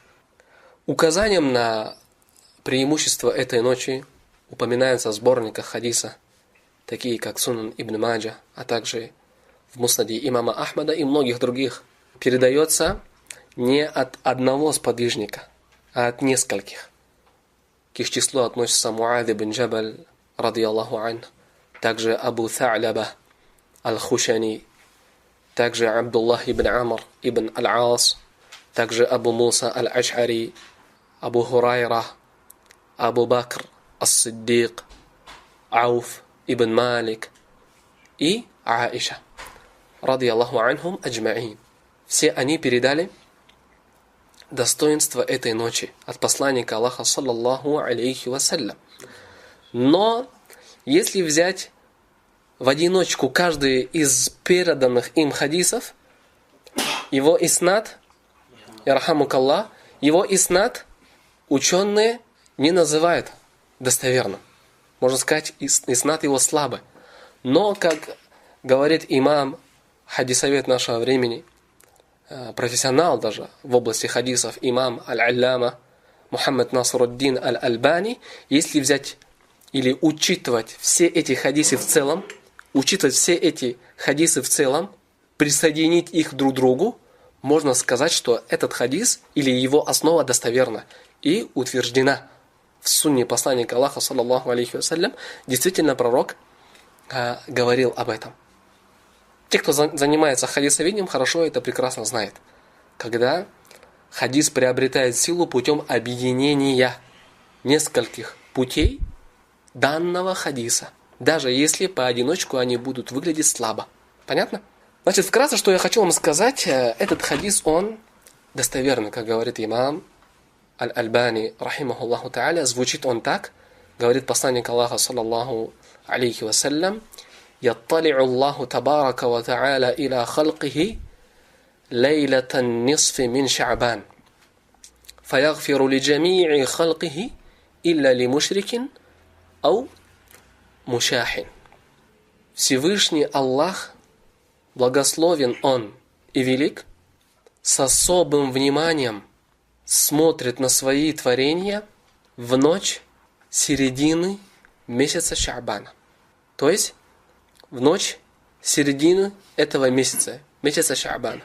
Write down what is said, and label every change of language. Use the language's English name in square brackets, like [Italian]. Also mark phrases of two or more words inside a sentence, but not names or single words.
[Russian] Указанием на преимущество этой ночи упоминается в сборниках хадиса, такие как Сунан Ибн Маджа, а также в Муснаде имама Ахмада и многих других. Передается не от одного сподвижника, а от нескольких. К их числу относятся Муад ибн Джабаль, [Arabic] رضي الله عنه, [Russian] также Абу Та'ляба аль-Хушани, также Абдуллах ибн Амр ибн аль-Ас, также Абу Муса аль-Аш'ари, Абу Хурайра, Абу Бакр ас-Сиддиq, Ауф ибн Малик и Аиша, [Arabic] رضي الله عنهم أجمعين. [Russian] Все они передали достоинство этой ночи от посланника Аллаха, [Arabic] صلى الله عليه وسلم. [Russian] Но если взять в одиночку каждый из переданных им хадисов, его иснад, ярхамукаллах, его иснад ученые не называют достоверным. Можно сказать, иснад его слабый. Но, как говорит имам, хадисовед нашего времени, профессионал даже в области хадисов, имам аль-Алляма Мухаммад Насруддин аль-Альбани, если взять или учитывать все эти хадисы в целом, присоединить их друг к другу, можно сказать, что этот хадис или его основа достоверна и утверждена в сунне посланника Аллаха, [Arabic] صلى الله عليه وسلم. [Russian] Действительно, пророк говорил об этом. Те, кто занимается хадисоведением, хорошо это прекрасно знает. Когда хадис приобретает силу путем объединения нескольких путей данного хадиса, даже если поодиночку они будут выглядеть слабо. Понятно? Значит, вкратце, что я хочу вам сказать, этот хадис, он достоверный, как говорит имам Аль-Альбани, [Arabic] رحمه الله تعالى, [Russian] звучит он так, говорит посланник Аллаха, [Arabic] صلى الله عليه وسلم: «يطلع الله تبارك وتعالى إلى خلقه ليلة النصف من شعبان فيغفر لجميع خلقه إلا لمشرك أو مشاحن». Всевышний Аллах, благословен Он и велик, с особым вниманием смотрит на свои творения в ночь середины месяца Ша'бана. То есть в ночь середины этого месяца, месяца Ша'бана.